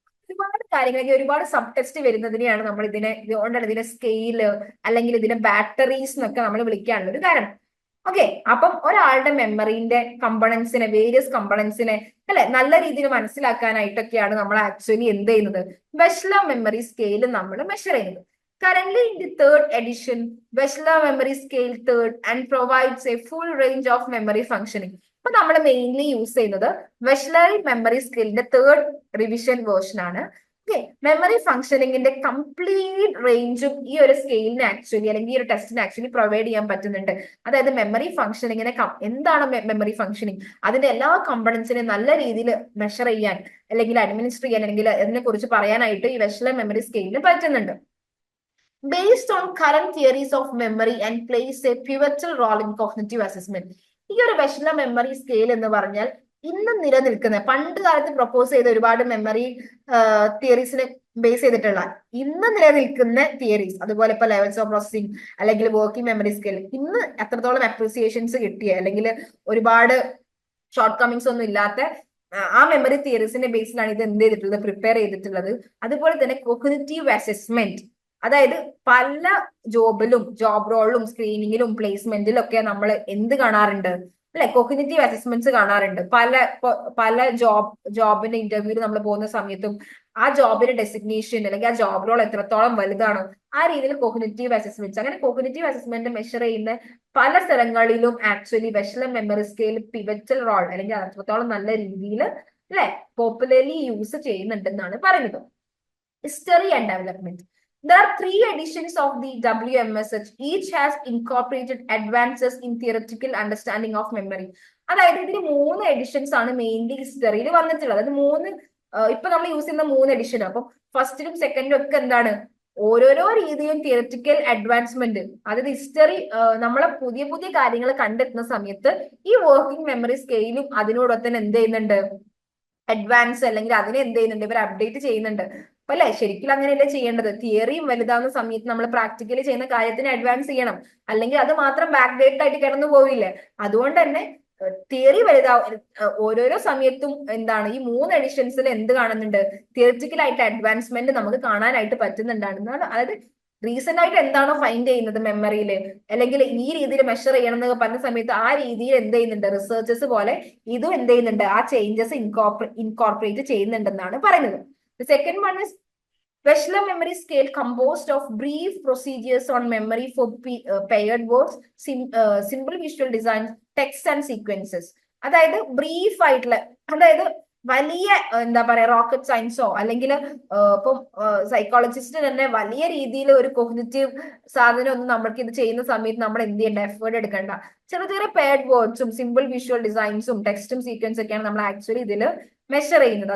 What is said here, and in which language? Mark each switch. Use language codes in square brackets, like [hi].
[ml] ഒരുപാട് കാര്യങ്ങൾ ഒരുപാട് സബ് ടെസ്റ്റ് വരുന്നതിനെയാണ് നമ്മൾ ഇതുകൊണ്ടാണ് ഇതിനെ സ്കെയില് അല്ലെങ്കിൽ ഇതിനെ ബാറ്ററീസ് എന്നൊക്കെ നമ്മൾ വിളിക്കാനുള്ള ഒരു കാരണം. ഓക്കെ, അപ്പം ഒരാളുടെ മെമ്മറിന്റെ കമ്പണൻസിനെ വേരിയസ് കമ്പണൻസിനെ അല്ലെ നല്ല രീതിയിൽ മനസ്സിലാക്കാനായിട്ടൊക്കെയാണ് നമ്മൾ ആക്ച്വലി എന്ത് ചെയ്യുന്നത് വെഷ്ലർ മെമ്മറി സ്കെയിൽ നമ്മൾ മെഷർ ചെയ്യുന്നത്. [en] Currently in the third edition, Wechsler memory scale third and provides a full range of memory functioning. [ml] അപ്പൊ നമ്മൾ മെയിൻലി യൂസ് ചെയ്യുന്നത് Wechsler memory സ്കെയിലിന്റെ third revision version ആണ്. ഓക്കെ, മെമ്മറി ഫംഗ്ഷനിങ്ങിന്റെ കംപ്ലീറ്റ് റേഞ്ചും ഈ ഒരു സ്കെയിലിന് actually അല്ലെങ്കിൽ ഈ ഒരു ടെസ്റ്റിന് ആക്ച്വലി പ്രൊവൈഡ് ചെയ്യാൻ പറ്റുന്നുണ്ട്. അതായത് മെമ്മറി ഫംഗ്ഷനിങ്ങിനെ എന്താണ് മെമ്മറി ഫംഗ്ഷനിങ്, അതിന്റെ എല്ലാ കമ്പണൻസിനെ നല്ല രീതിയിൽ മെഷർ ചെയ്യാൻ അല്ലെങ്കിൽ അഡ്മിനിസ്റ്റർ ചെയ്യാൻ അല്ലെങ്കിൽ അതിനെ കുറിച്ച് പറയാനായിട്ട് ഈ വെഷ്ലർ മെമ്മറി സ്കെയിലിന് പറ്റുന്നുണ്ട്. [en] Based on current theories of memory and plays a pivotal role in cognitive assessment. [ml] ഈ ഒരു വെഷ്ലർ മെമ്മറി സ്കെയിൽ എന്ന് പറഞ്ഞാൽ ഇന്ന് നിലനിൽക്കുന്ന പണ്ട് കാലത്ത് പ്രപ്പോസ് ചെയ്ത ഒരുപാട് മെമ്മറി തിയറീസിനെ ബേസ് ചെയ്തിട്ടുള്ള ഇന്ന് നിലനിൽക്കുന്ന തിയറീസ്, അതുപോലെ ഇപ്പൊ ലെവൽസ് ഓഫ് പ്രോസസിങ് അല്ലെങ്കിൽ വർക്കിംഗ് മെമ്മറി സ്കെയിൽ ഇന്ന് എത്രത്തോളം അപ്രീസിയേഷൻസ് കിട്ടിയ അല്ലെങ്കിൽ ഒരുപാട് ഷോർട്ട് കമ്മിങ്സ് ഒന്നും ഇല്ലാത്ത ആ മെമ്മറി തിയറീസിന്റെ ബേസിലാണ് ഇത് എന്ത് ചെയ്തിട്ടുള്ളത് പ്രിപ്പയർ ചെയ്തിട്ടുള്ളത്. അതുപോലെ തന്നെ കോഗ്നിറ്റീവ് അസസ്മെന്റ്, അതായത് പല ജോബ് റോളിലും സ്ക്രീനിങ്ങിലും പ്ലേസ്മെന്റിലും ഒക്കെ നമ്മൾ എന്ത് കാണാറുണ്ട് അല്ലെ കോഗ്നിറ്റീവ് അസസ്മെന്റ്സ് കാണാറുണ്ട് പല ജോബിന്റെ ഇന്റർവ്യൂവിൽ നമ്മൾ പോകുന്ന സമയത്തും ആ ജോബിന്റെ ഡെസിഗ്നേഷൻ അല്ലെങ്കിൽ ആ ജോബ് റോൾ എത്രത്തോളം വലുതാണോ ആ രീതിയിൽ കോഗ്നിറ്റീവ് അസസ്മെന്റ്സ് അങ്ങനെ കോഗ്നിറ്റീവ് അസസ്മെന്റ് മെഷർ ചെയ്യുന്ന പല സ്ഥലങ്ങളിലും actually വെഷ്ലം memory scale pivotal role അല്ലെങ്കിൽ അത്രത്തോളം നല്ല രീതിയിൽ അല്ലെ പോപ്പുലർലി യൂസ് ചെയ്യുന്നുണ്ടെന്നാണ് പറയുന്നത്. [en] History and development. There are 3 editions of the WMSH. Each has incorporated advances in theoretical understanding of memory. [ml] അതായത് ഇതിന് 3 എഡിഷൻസ് ആണ് മെയിൻലി ഹിസ്റ്ററിയിൽ വന്നിട്ടുള്ളത്. അത് ഇപ്പൊ നമ്മൾ യൂസ് ചെയ്യുന്ന 3 എഡിഷൻ. അപ്പം ഫസ്റ്റിലും സെക്കൻഡിലും ഒക്കെ എന്താണ് ഓരോരോ രീതിയിലും തിയററ്റിക്കൽ അഡ്വാൻസ്മെന്റ്, അതായത് ഹിസ്റ്ററി നമ്മളെ പുതിയ പുതിയ കാര്യങ്ങൾ കണ്ടെത്തുന്ന സമയത്ത് ഈ വർക്കിംഗ് മെമ്മറി സ്കെയിലും അതിനോടൊപ്പം തന്നെ എന്ത് ചെയ്യുന്നുണ്ട്, അഡ്വാൻസ് അല്ലെങ്കിൽ അതിനെ എന്ത് ചെയ്യുന്നുണ്ട്, ഇവർ അപ്ഡേറ്റ് ചെയ്യുന്നുണ്ട്. അപ്പൊ അല്ലെ ശരിക്കും അങ്ങനെയല്ലേ ചെയ്യേണ്ടത്? തിയറിയും വലുതാവുന്ന സമയത്ത് നമ്മൾ പ്രാക്ടിക്കലി ചെയ്യുന്ന കാര്യത്തിന് അഡ്വാൻസ് ചെയ്യണം, അല്ലെങ്കിൽ അത് മാത്രം ബാക്ക് ഡേറ്റ് ആയിട്ട് കിടന്നു പോവില്ലേ? അതുകൊണ്ട് തന്നെ തിയറി വലുതാവും. ഓരോരോ സമയത്തും എന്താണ് ഈ 3 എഡിഷൻസിൽ എന്ത് കാണുന്നുണ്ട്, തിയറിറ്റിക്കൽ ആയിട്ട് അഡ്വാൻസ്മെന്റ് നമുക്ക് കാണാനായിട്ട് പറ്റുന്നുണ്ടാണെന്നാണ്. അതായത് റീസെന്റ് ആയിട്ട് എന്താണോ ഫൈൻഡ് ചെയ്യുന്നത് മെമ്മറിയിൽ, അല്ലെങ്കിൽ ഈ രീതിയിൽ മെഷർ ചെയ്യണം എന്ന് പറഞ്ഞ സമയത്ത് ആ രീതിയിൽ എന്ത് ചെയ്യുന്നുണ്ട്, റിസർച്ചേഴ്സ് പോലെ ഇതും എന്ത് ചെയ്യുന്നുണ്ട്, ആ ചേഞ്ചസ് ഇൻകോർപ്പറേറ്റ് ചെയ്യുന്നുണ്ടെന്നാണ് പറയുന്നത്. [en] The second one is Wechsler memory scale composed of brief procedures on memory for paired words, simple visual designs, text and sequences. [ml] അതായത് ബ്രീഫ് ആയിട്ടുള്ള, അതായത് വലിയ എന്താ പറയാ റോക്കറ്റ് സയൻസോ അല്ലെങ്കിൽ ഇപ്പം സൈക്കോളജിസ്റ്റ് തന്നെ വലിയ രീതിയിൽ ഒരു കോഗ്നിറ്റീവ് സാധനം ഒന്നും നമ്മൾക്ക് ഇത് ചെയ്യുന്ന സമയത്ത് നമ്മൾ എന്ത് ചെയ്യേണ്ട, എഫേർട്ട് എടുക്കേണ്ട. ചെറിയ ചെറിയ പെയർഡ് വേർഡ്സും സിമ്പിൾ വിഷ്വൽ ഡിസൈൻസും ടെക്സ്റ്റും സീക്വൻസ് ഒക്കെയാണ് നമ്മൾ ആക്ച്വലി ഇതിൽ മെഷർ ചെയ്യുന്നത്.